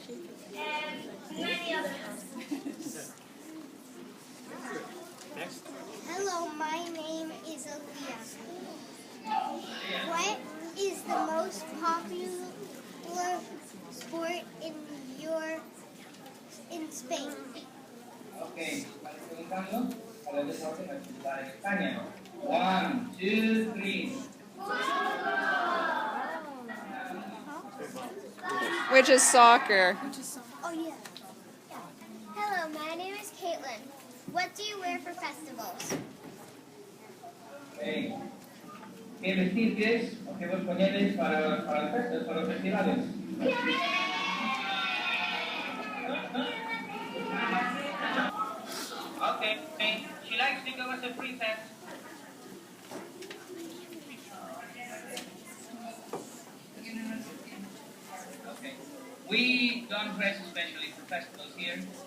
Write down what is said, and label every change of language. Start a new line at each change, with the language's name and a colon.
English: and many others. Next. Hello, my name is Aaliyah. What is the most popular sport in Spain?
Spanish: Okay, ¿están preguntando? Para el deporte en España.
English: 1, 2, 3. Which is soccer. Oh, yeah. Hello, my name is Caitlin. What do you wear for festivals? Okay.
Spanish: ¿Qué vestir es o qué vos ponéis para las fiestas, para los festivales?
English: Okay, she likes to go as a princess. Okay. We don't dress especially for festivals here.